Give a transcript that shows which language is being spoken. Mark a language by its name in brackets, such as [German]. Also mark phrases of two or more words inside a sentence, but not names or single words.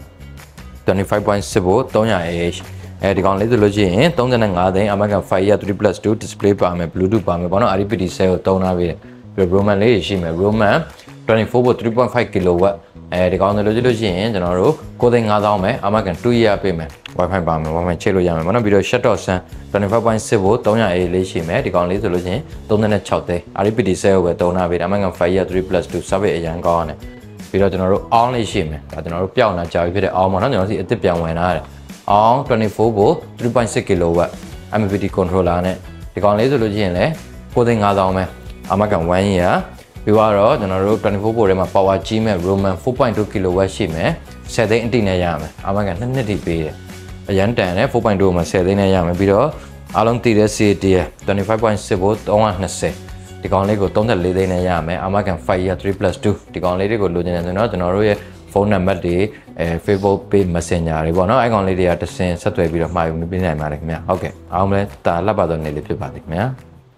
[Burmese] 25.6 volt 300AH ဒီကောင်လေးဆိုလို့ရှိရင်35သိန်း Amagan 5 year 3+2 display ပါမယ် Bluetooth ပါမယ်ပေါ့နော် RPD cell ကိုသုံးထားပေးတယ်ပြီးတော့ Roman လေးရှိမယ် Roman 24 volt 3.5 kW ဒီကောင်ဆိုလို့ရှိရင်ကျွန်တော်တို့9သိန်း 5000ပဲ Amagan 2 year ပေးမယ် Wi-Fi ပါမယ် Wi-Fi ချိန်လို့ရမယ်ပေါ့နော်ပြီးတော့ shutdown sun 25.6 volt 300A လေးရှိမယ်ဒီကောင်လေးဆိုလို့ရှိရင်36သိန်း RPD cell ကိုပဲသုံးထားပေးတယ် Amagan 5 year 3+2 service အရန်ကောင်းတယ်ပြီးတော့ကျွန်တော်တို့ on လေးရှိမယ်ဒါကျွန်တော်တို့ပြောင်းလာကြာပြီဖြစ်တဲ့ on ပေါ့နော်ကျွန်တော်စီအစ်စ်ပြောင်းဝင် လာတယ် on 24 volt 3.6 kW [English] MPPT controller [Burmese] နဲ့ဒီကောင်လေးဆိုလို့ရှိရင်လည်း9သိန်း5000ပဲ Amagan 1 yearပြီးတော့ကျွန်တော်တို့24 volt ထဲမှာ power ကြီးမဲ့ Roman 4.2 kW ရှိမယ်10သိန်းအတိနဲ့ရမယ် Amagan 2နှစ်တိပေးတယ်အရန်တန်တယ် 4.2 မှာ10သိန်းနဲ့ရမယ်ပြီးတော့အားလုံးတည်တဲ့ CAT ရဲ့ 25.6 volt 320ဒီကောင်လေးကို34သိန်းနဲ့ရမယ် Amagan 5 year 3+2ဒီကောင်လေးတွေကိုလိုချင်တယ်ဆိုတော့ကျွန်တော်တို့ရဲ့ဖုန်းနံပါတ်တွေFacebook page Messenger တွေပေါ့နော်အဲ့ကောင်လေးတွေကတဆင်ဆက်သွယ်ပြီးတော့မှာယူပေးနိုင်ပါတယ်ခင်ဗျာဟုတ်ကဲ့အားလုံးလည်းတာလှပတော့နေလေးဖြစ်ပါသည်ခင်ဗျာ